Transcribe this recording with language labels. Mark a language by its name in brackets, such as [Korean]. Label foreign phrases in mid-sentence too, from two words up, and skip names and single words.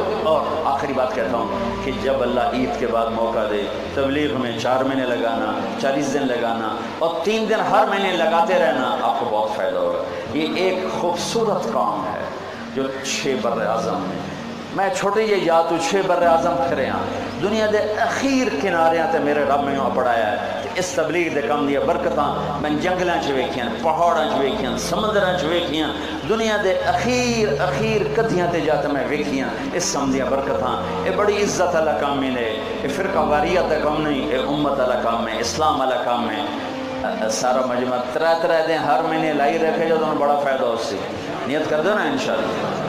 [Urdu] اور آخری بات کہتا ہوں کہ جب اللہ عید کے بعد موقع دے، تبلیغ میں 4 مہینے لگانا، 40 دن لگانا اور 3 دن ہر مہینے لگاتے رہنا، آپ کو بہت فائدہ ہوگا۔ یہ ایک خوبصورت کام ہے جو 6 بر اعظم میں چھوٹے یہ یا [Punjabi] تو 6 بر اعظم پھرے ہاں دنیا دے اخیر کناریاں تے میرے رب میں پڑھایا ہے۔ اس تبلیغ دے کم دیا برکتاں میں جنگلاں چ ویکھیاں، پہاڑاں چ ویکھیاں، سمندراں چ ویکھیاں، دنیا دے اخیر کدیاں تے جا تے میں ویکھیاں، اس کم دیا برکتاں۔ اے بڑی عزت والا کام ہے، اے فرقہ واریت دا کام نہیں، اے امت والا کام ہے، اسلام والا کام ہے۔ سارا مجمع 3 دن ہر مہینے لائی رکھے جو تمہیں بڑا فائدہ ہو سی، نیت کر دو نا انشاءاللہ۔